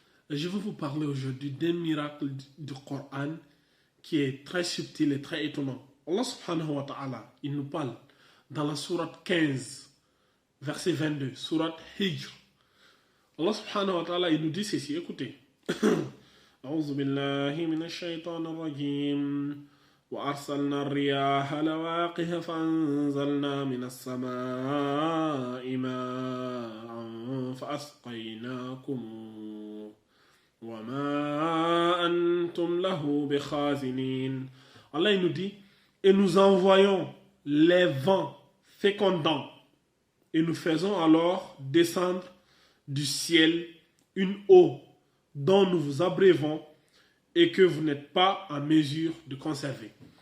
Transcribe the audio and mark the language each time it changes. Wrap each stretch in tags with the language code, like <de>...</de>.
<fr>Je vais vous parler aujourd'hui d'un miracle du Coran qui est très subtil et très étonnant. Allah subhanahu wa ta'ala, il nous parle dans la sourate 15, verset 22, sourate Hijr. Allah subhanahu wa ta'ala, il nous dit ceci, écoutez.</fr> <ar>A'udhu billahi minash shaitanir rajim. وأرسلنا الرياح لواقح فأنزلنا من السماء ماء فأسقيناكم وما أنتم له بخازنين.</ar> <fr>Allah il nous dit, et nous envoyons les vents fécondants et nous faisons alors descendre du ciel une eau dont nous vous abreuvons et que vous n'êtes pas en mesure de conserver.</fr>